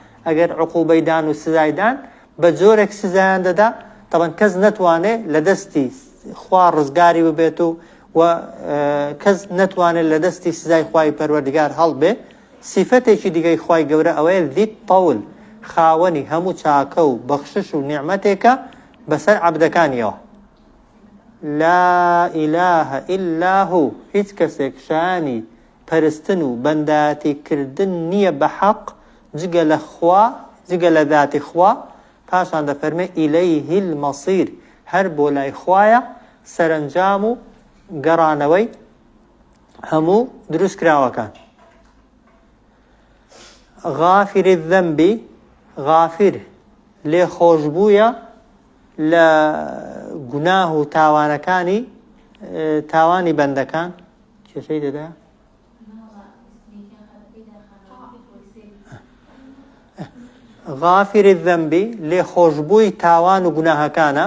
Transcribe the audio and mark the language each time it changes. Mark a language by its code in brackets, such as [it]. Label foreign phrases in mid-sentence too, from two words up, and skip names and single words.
[ckb] ئەگەر عقوبەیدان و سزایدان بە جۆرێک سزایان دەدا، طبعا کەس نەتوانێت لە دەستی خوا ڕزگاری ببێت و کەس نەتوانێت لە دەستی سزای خوای پەروەردگار هەڵبێ. سیفەتێکی دیگەی خوای گەورە ئەوەیە [ar] ذی الطەول، [ckb] خاوەنی هەموو چاکە و بەخشش و نیعمەتێکە بەسەر عەبدەکانیەوە. [ar] لا إله إلا هو، [ckb] هیچ کەسێک شانی پەرستن و بەندایەتیکردن نییە بە حەق جگە لە خوا، جگە لە ذاتی خوا. پاشان دەفەرمێ [ar] ئیلەیه المەصیر، [ckb] هەر بۆ لای خوایە سەرنجام و گەڕانەوەی هەموو دروست کراوەکان. [ar] غافر الذنب، [ckb] غافر لێ خۆشبوویە لە گوناه و تاوانەکانی تاوانی بەندەکان. کێشەی دەدا [ar] غافر الذنب [ckb] لێ خۆشبووی تاوان و گوناهەکانە.